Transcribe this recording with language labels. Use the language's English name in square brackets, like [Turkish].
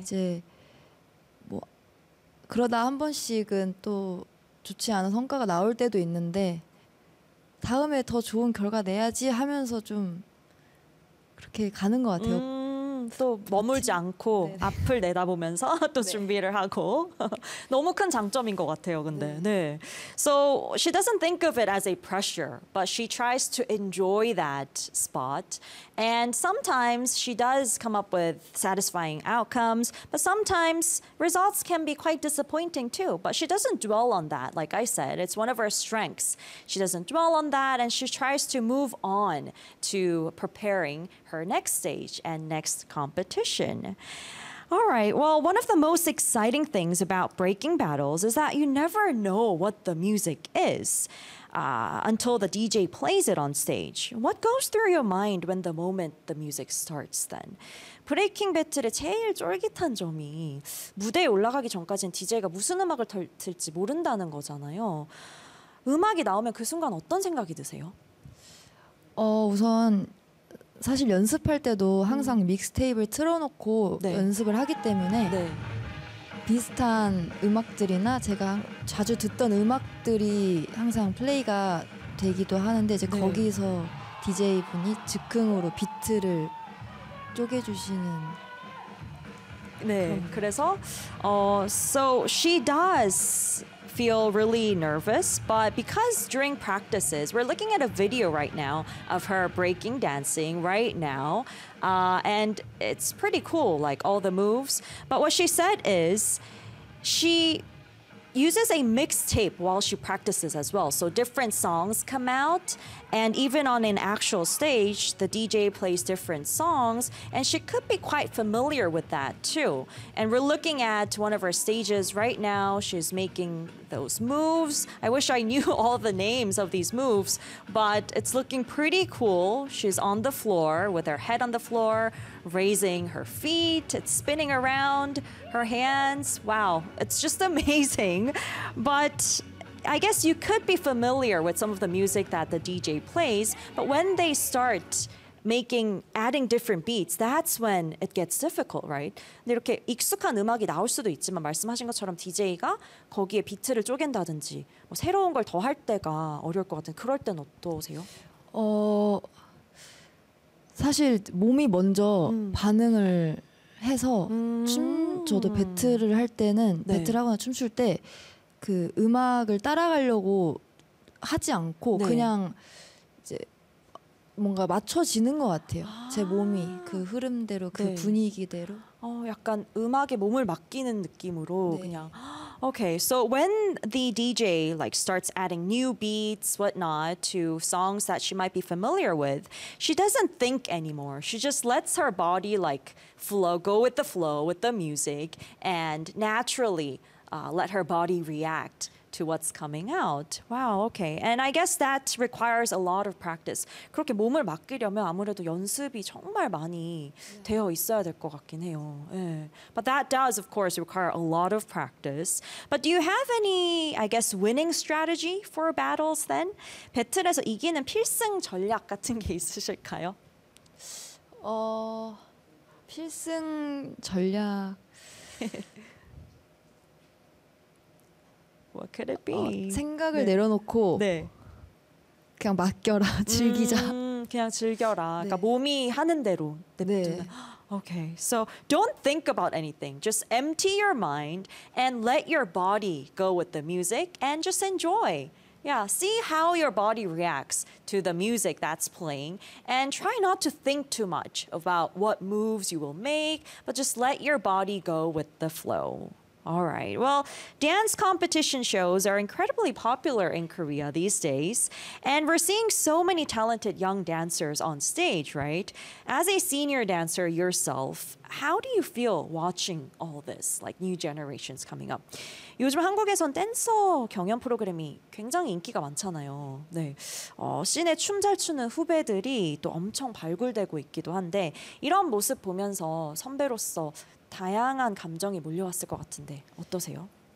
[Korean] 이제 그러다 한 번씩은 또 좋지 않은 성과가 나올 때도 있는데, 다음에 더 좋은 결과 내야지 하면서 좀 그렇게 가는 것 같아요. 또 머물지 않고 앞을 내다보면서 또 준비를 하고 너무 큰 장점인 것 같아요. 근데 네, [English] so she doesn't think of it as a pressure, but she tries to enjoy that spot. And sometimes she does come up with satisfying outcomes, but sometimes results can be quite disappointing too. But she doesn't dwell on that. Like I said, it's one of her strengths. She doesn't dwell on that, and she tries to move on to preparing her next stage and next competition. All right, well, one of the most exciting things about breaking battles is that you never know what the music is until the DJ plays it on stage. What goes through your mind when the moment the music starts then? [Korean] 브레이킹 배틀의 제일 쫄깃한 점이 무대에 올라가기 전까지는 DJ가 무슨 음악을 틀지 모른다는 거잖아요. 음악이 나오면 그 순간 어떤 생각이 드세요? 우선 사실 연습할 때도 항상 믹스테이프를 틀어놓고 네. 연습을 하기 때문에 네. 비슷한 음악들이나 제가 자주 듣던 음악들이 항상 플레이가 되기도 하는데, 이제 네. 거기서 DJ분이 즉흥으로 비트를 쪼개주시는 네, 그런. 그래서 [English] so she does feel really nervous, but because during practices, we're looking at a video right now of her breaking dancing right now, and it's pretty cool, like all the moves. But what she said is she uses a mixtape while she practices as well. So different songs come out, and even on an actual stage, the DJ plays different songs, and she could be quite familiar with that too. And we're looking at one of her stages right now. She's making those moves. I wish I knew all the names of these moves, but it's looking pretty cool. She's on the floor with her head on the floor, raising her feet, it's spinning around her hands. Wow, it's just amazing. But I guess you could be familiar with some of the music that the DJ plays, but when they start adding different beats, that's when it gets difficult, right? [Korean] 근데 이렇게 익숙한 음악이 나올 수도 있지만 말씀하신 것처럼 DJ가 거기에 비트를 쪼갠다든지 뭐 새로운 걸더할 때가 어려울 것 같은 그럴 땐 어떠세요? 사실 몸이 먼저 반응을 해서 저도 배틀을 할 때는 네. 배틀하거나 춤출 때그 음악을 따라가려고 하지 않고 네. 그냥 이제 뭔가 맞춰지는 것 같아요. 제 몸이 그 흐름대로 그 네. 분위기대로. 약간 음악에 몸을 맡기는 느낌으로 네. 그냥. [English] Okay, so when the DJ like starts adding new beats, whatnot, to songs that she might be familiar with, she doesn't think anymore. She just lets her body like flow, go with the flow with the music, and naturally let her body react to what's coming out. Wow, okay. And I guess that requires a lot of practice. [Korean] 그렇게 몸을 맡기려면 아무래도 연습이 정말 많이 되어 있어야 될것 같긴 해요. 예. [English] But that does, of course, require a lot of practice. But do you have any, I guess, winning strategy for battles then? [Korean] 배틀에서 이기는 필승 전략 같은 게 있으실까요? 필승 전략. [English] What could it be? [Korean] 생각을 내려놓고 네. 그냥 맡겨라, 즐기자. 그냥 즐겨라. 그러니까 네. 몸이 하는 대로 냅두는. 네. [English] Okay, so don't think about anything. Just empty your mind and let your body go with the music and just enjoy. Yeah, see how your body reacts to the music that's playing and try not to think too much about what moves you will make, but just let your body go with the flow. All right. Well, dance competition shows are incredibly popular in Korea these days, and we're seeing so many talented young dancers on stage, right? As a senior dancer yourself, how do you feel watching all this, like new generations coming up? [Korean] 요즘 한국에선 댄서 경연 프로그램이 굉장히 인기가 많잖아요. 네. 씬에 춤잘 추는 후배들이 또 엄청 발굴되고 있기도 한데, 이런 모습 보면서 선배로서 다양한 감정이 몰려왔을 것 같은데, 어떠세요?